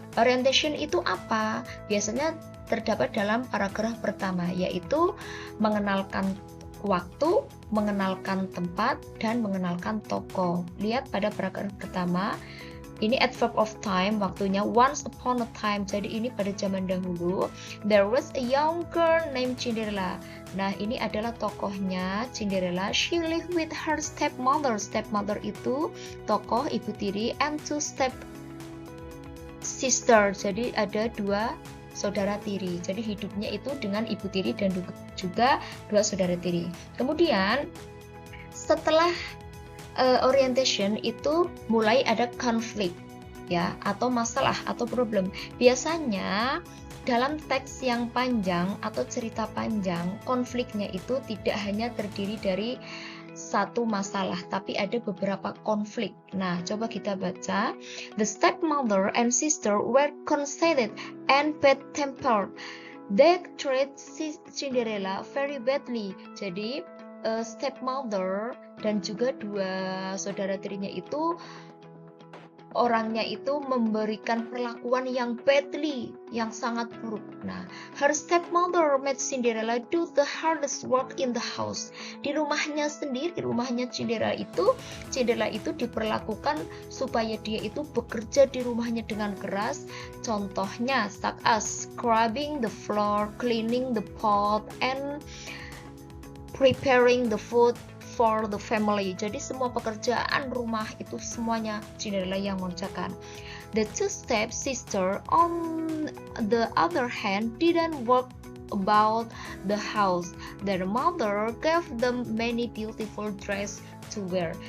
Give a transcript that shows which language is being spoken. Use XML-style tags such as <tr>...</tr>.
<id>Orientation itu apa? Biasanya terdapat dalam paragraf pertama, yaitu mengenalkan waktu, mengenalkan tempat, dan mengenalkan tokoh. Lihat pada paragraf pertama, ini adverb of time, waktunya</id> <en>once upon a time.</en> <id>Jadi ini pada zaman dahulu.</id> <en>There was a young girl named Cinderella.</en> <id>Nah, ini adalah tokohnya Cinderella.</id> <en>She lived with her stepmother.</en> <id>Stepmother itu tokoh ibu tiri,</id> <en>and two step sister.</en> <id>Jadi ada dua saudara tiri. Jadi hidupnya itu dengan ibu tiri dan juga dua saudara tiri. Kemudian setelah orientation itu mulai ada konflik ya, atau masalah atau problem. Biasanya dalam teks yang panjang atau cerita panjang, konfliknya itu tidak hanya terdiri dari satu masalah, tapi ada beberapa konflik. Nah, coba kita baca.</id> <en>The stepmother and sister were conceited and bad-tempered. They treat Cinderella very badly.</en> <id>Jadi stepmother dan juga dua saudara tirinya itu orangnya itu memberikan perlakuan yang badly, yang sangat buruk.</id> <en>Nah, her stepmother made Cinderella do the hardest work in the house.</en> <id>Di rumahnya sendiri, rumahnya Cinderella itu diperlakukan supaya dia itu bekerja di rumahnya dengan keras.</id> <en>Contohnya, such as scrubbing the floor, cleaning the pot, and preparing the food for the family.</en> <id>Jadi semua pekerjaan rumah itu semuanya Cinderella yang mengerjakan.</id> <en>The two step sister on the other hand didn't work about the house. Their mother gave them many beautiful dress to wear.</en>